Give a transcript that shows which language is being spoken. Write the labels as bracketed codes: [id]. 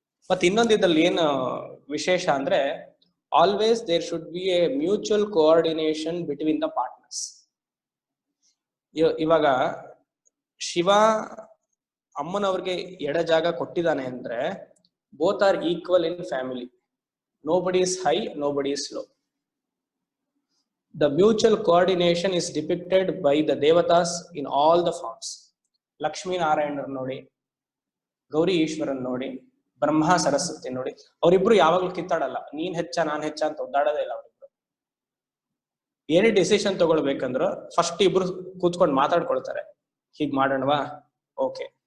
[kn] ಮತ್ತೆ ಇನ್ನೊಂದು ಇದ್ರಲ್ಲಿ ಏನು ವಿಶೇಷ ಅಂದ್ರೆ, [en] Always there should be a mutual coordination between the partners. [kn] ಇವಾಗ ಶಿವ ಅಮ್ಮನವ್ರಿಗೆ ಎಡ ಜಾಗ ಕೊಟ್ಟಿದ್ದಾನೆ ಅಂದ್ರೆ [en] Both are equal in family. Nobody is high, nobody is low. The mutual coordination is depicted by the devatas in all the forms. [kn] Lakshmi ನಾರಾಯಣರ್ ನೋಡಿ, ಗೌರಿ ಈಶ್ವರನ್ ನೋಡಿ, ಬ್ರಹ್ಮ ಸರಸ್ವತಿ ನೋಡಿ, ಅವರಿಬ್ರು ಯಾವಾಗ್ಲೂ ಕಿತ್ತಾಡಲ್ಲ. ನೀನ್ ಹೆಚ್ಚ ನಾನ್ ಹೆಚ್ಚ ಅಂತ ಒದ್ದಾಡೋದೇ ಇಲ್ಲ ಅವರಿಬ್ರು. ಏನೇ ಡಿಸಿಷನ್ ತಗೊಳ್ಬೇಕಂದ್ರು ಫಸ್ಟ್ ಇಬ್ರು ಕೂತ್ಕೊಂಡು ಮಾತಾಡ್ಕೊಳ್ತಾರೆ, ಹೀಗ್ ಮಾಡೋಣವಾ, ಓಕೆ.